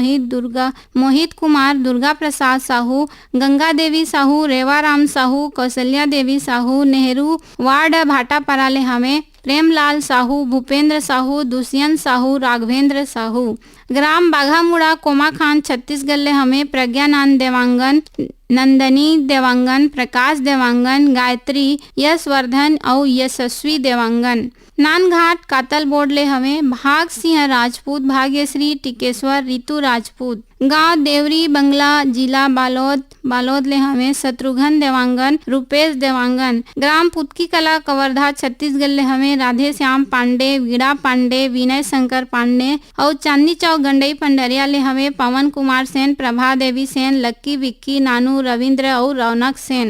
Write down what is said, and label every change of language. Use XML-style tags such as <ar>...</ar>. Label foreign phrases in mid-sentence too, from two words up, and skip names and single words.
<hne>मोहित कुमार दुर्गा प्रसाद साहू गंगा देवी साहू रेवाराम साहू कौशल्या देवी साहू नेहरू वार्ड भाटापारा ले हमें प्रेमलाल साहू भूपेंद्र साहू दुष्यंत साहू राघवेंद्र साहू ग्राम बाघामुड़ा कोमाखान छत्तीसगढ़ ले हमें प्रज्ञानंद देवांगन नंदनी देवांगन प्रकाश देवांगन गायत्री यशवर्धन और यशस्वी देवांगन नानघाट कातल बोर्ड ले हमें भाग सिंह राजपूत भाग्यश्री टिकेश्वर रितु राजपूत गांव देवरी बंगला जिला बालोद ले हमें शत्रुघ्न देवांगन रूपेश देवांगन ग्राम पुतकी कला कवर्धा छत्तीसगढ़ ले हमें राधे श्याम पांडे वीणा पांडे विनय शंकर पांडे और चांदनी चौक गंडई पंडरिया ले हमें पवन कुमार सेन प्रभा देवी सेन लक्की विक्की नानू रविंद्र और रौनक सेन।</hne>